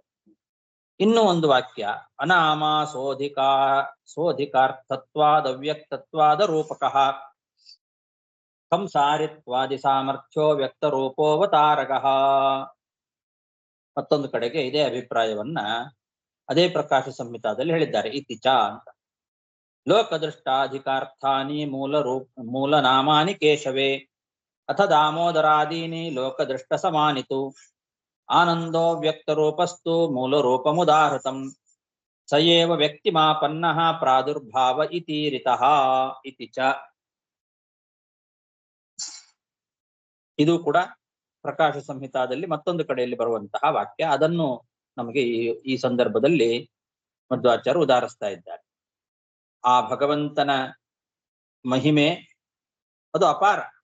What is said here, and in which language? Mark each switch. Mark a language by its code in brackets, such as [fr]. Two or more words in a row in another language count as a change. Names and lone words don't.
[kn] ಇನ್ನೂ ಒಂದು ವಾಕ್ಯ, [sa] ಅನಾಮ ಸೋಧಿಕಾರ್ಥತ್ವಾದವ್ಯಕ್ತತ್ವಾದ ರೂಪಕಃ ಸಂಸಾರಿತ್ವಾದಿ ಸಾಮರ್ಥ್ಯೋ ವ್ಯಕ್ತ ರೂಪೋವತಾರಕಃ. [kn] ಮತ್ತೊಂದು ಕಡೆಗೆ ಇದೇ ಅಭಿಪ್ರಾಯವನ್ನ ಅದೇ ಪ್ರಕಾಶ ಸಂಹಿತಾದಲ್ಲಿ ಹೇಳಿದ್ದಾರೆ. [sa] ಇತಿಚ ಅಂತ ಲೋಕದೃಷ್ಟಾಧಿಕಾರ್ಥಾನಿ ಮೂಲ ನಾಮಾನಿ ಕೇಶವೇ ಅಥ ದಾಮೋದರಾದೀನಿ ಲೋಕದೃಷ್ಟ ಸಮಾನಿತು ಆನಂದೋ ವ್ಯಕ್ತ ರೂಪಸ್ತು ಮೂಲ ರೂಪಮುದಾಹೃತಂ ಸಯೇವ ವ್ಯಕ್ತಿಮಾಪನ್ನಃ ಪ್ರಾದುರ್ಭಾವ ಇತೀರಿತಃ ಇತಿ ಚ. [kn] ಇದು ಕೂಡ ಪ್ರಕಾಶ ಸಂಹಿತಾದಲ್ಲಿ ಮತ್ತೊಂದು ಕಡೆಯಲ್ಲಿ ಬರುವಂತಹ ವಾಕ್ಯ. ಅದನ್ನು ನಮಗೆ ಈ ಸಂದರ್ಭದಲ್ಲಿ ಮಧ್ವಾಚಾರ್ಯರು ಉದಾಹರಿಸ್ತಾ ಇದ್ದಾರೆ. ಆ ಭಗವಂತನ ಮಹಿಮೆ ಅದು ಅಪಾರ.